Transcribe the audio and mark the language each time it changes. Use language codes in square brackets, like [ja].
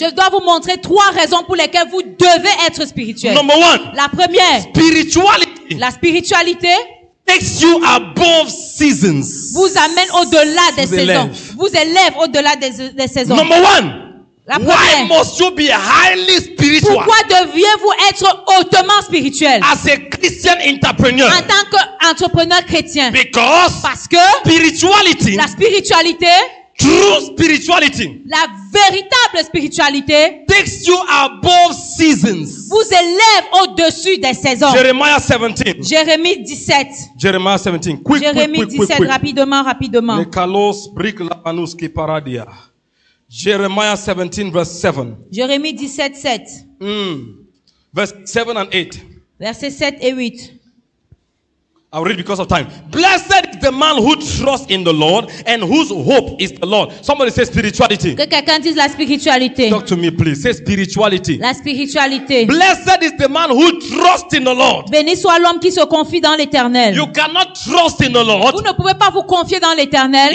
[fr] Je dois vous montrer 3 raisons pour lesquelles vous devez être spirituel. [en] Number one, [fr] La première, [en] spirituality [fr] la spiritualité [en] takes you above seasons. [fr] vous amène au-delà des Vous saisons. élève. Vous élève au-delà des saisons. [en] Number one, [fr] La [en] why [fr] première, [en] must you be highly spiritual [fr] pourquoi deviez-vous être hautement spirituel [en] as a Christian entrepreneur? [fr] en tant qu'entrepreneur chrétien? [en] Because [fr] Parce que [en] spirituality, [fr] la spiritualité, [en] true spirituality, [fr] la véritable spiritualité, [en] takes you above seasons. [fr] vous élève au-dessus des saisons. [en] Jeremiah 17. [fr] Jérémie 17. [en] Jeremiah 17. Quick. [fr] Jérémie 17, rapidement. Le kalos brik lapanus ki paradia. [en] Jeremiah 17 verse 7. [fr] Jérémie 17, 7. [en] Verse 7 and 8. [fr] Versets 7 et 8. [en] I'll read because of time. Blessed is the man who trusts in the Lord and whose hope is the Lord. Somebody say spirituality. [fr] Que quelqu'un dise la spiritualité. [en] Talk to me, please. Say spirituality. [fr] La spiritualité. [en] Blessed is the man who trusts in the Lord. [fr] Béni soit l'homme qui se confie dans l'éternel. [en] You cannot trust in the [fr] Vous [en] Lord [fr] ne pouvez pas vous confier dans l'éternel